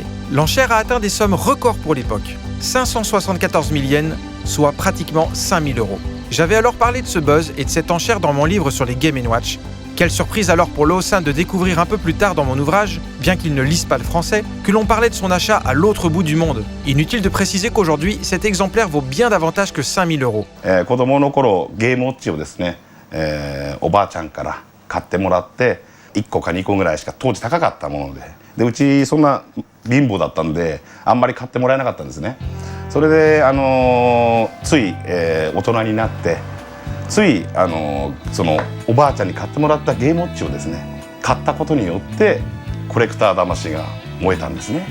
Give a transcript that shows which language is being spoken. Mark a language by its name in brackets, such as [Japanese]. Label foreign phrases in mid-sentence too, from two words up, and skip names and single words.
[French] L'enchère a atteint des sommes records pour l'époque. 574 000 yens, soit pratiquement 5 000 €. J'avais alors parlé de ce buzz et de cette enchère dans mon livre sur les Game & Watch, Quelle surprise alors pour Lawson de découvrir un peu plus tard dans mon ouvrage, bien qu'il ne lise pas le français, que l'on parlait de son achat à l'autre bout du monde. Inutile de préciser qu'aujourd'hui, cet exemplaire vaut bien davantage que 5000 €. [Japanese] 子供の頃ゲームウォッチをですね、おばあちゃんから買ってもらって1個か2個ぐらいしか当時高かったもので、うちそんな貧乏だったんであんまり買ってもらえなかったんですね。それで、つい、大人になってつい、そのおばあちゃんに買ってもらったゲームウォッチをですね買ったことによってコレクター魂が燃えたんですね。